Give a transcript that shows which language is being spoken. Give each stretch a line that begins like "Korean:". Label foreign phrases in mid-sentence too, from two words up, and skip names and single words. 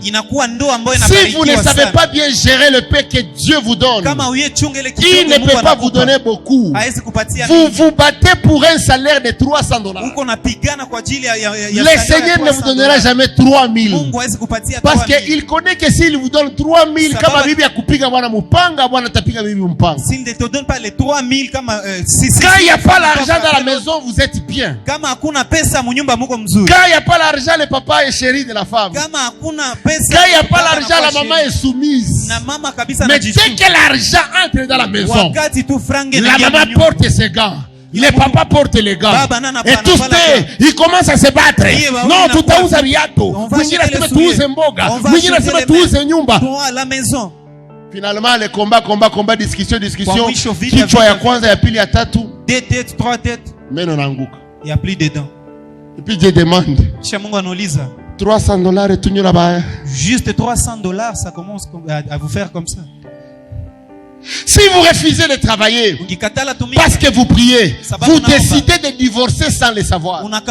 French: Si vous ne savez pas bien gérer le paix que Dieu vous donne, il ne peut pas vous donner beaucoup. Vous vous battez pour un salaire de $300. Le Seigneur ne vous donnera jamais 3000. Parce qu'il connaît que s'il vous donne 3000,
Swahili: kama bibi akupiga bwana mupanga, bwana tapiga bibi mpanga.
French: S'il ne te donne pas les 3000 comme quand il n'y a pas l'argent dans la maison, vous êtes bien. Quand il n'y a pas l'argent, le papa est chéri de la femme. Quand il n'y a pas l'argent, la maman est soumise. Mais dès que l'argent entre dans la maison, la maman porte ses gants. Le papa porte les gants. Et tous ils commencent à se battre. Non, tout a usa viato. À la maison. Finalement, le combat, discussion.
Swahili: Kichwa ya kwanza, ya pili, ya tatu.
French: 2 têtes, 3 têtes.
Swahili: Meno nanguka.
French: Il n'y a plus de dents. Et puis Dieu demande. $300 et tout là-bas. Juste $300, ça commence à vous faire comme ça. Si vous refusez de travailler parce que vous priez, vous décidez de divorcer sans le savoir.